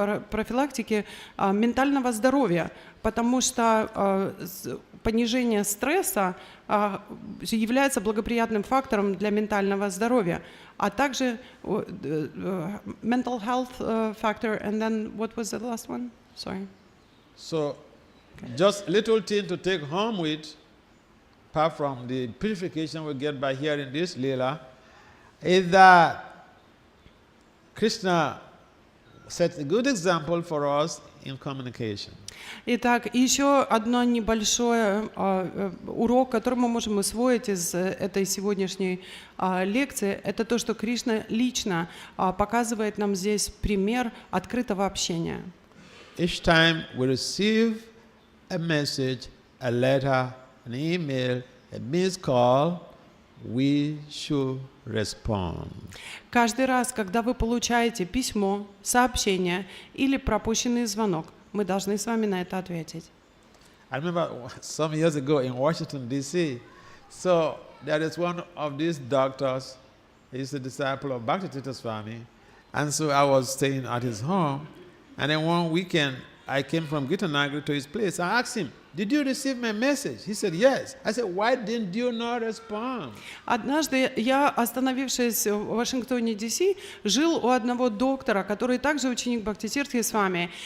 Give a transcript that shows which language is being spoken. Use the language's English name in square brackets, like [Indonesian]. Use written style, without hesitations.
[Russian] профилактики ментального здоровья, потому что понижение стресса является благоприятным фактором для ментального здоровья, а также [English] mental health factor, and then what was the last one? Sorry. So, just little thing to take home with, apart from the purification we get by hearing this Leela, is that Krishna sets a good example for us in communication. [Russian] Итак, еще одно небольшой урок, который мы можем усвоить из этой сегодняшней лекции, это то, что Кришна лично показывает нам здесь пример открытого общения. [English] Each time we receive a message, a letter, an email, a missed call, we should respond. [Russian] Каждый раз, когда вы получаете письмо, сообщение или пропущенный звонок, мы должны с вами на это ответить. [English] I remember some years ago in Washington, D.C., so there is one of these doctors, he's a disciple of Bhakti Vасудева Свами, and so I was staying at his home, and then one weekend, I came from Gitanagari to his place. I asked him, did you receive my message? He said, yes. I said, why didn't you not respond? [Russian] Однажды я, остановившись в Вашингтоне, Д.С., жил у одного доктора, который также ученик Бхакти Свами.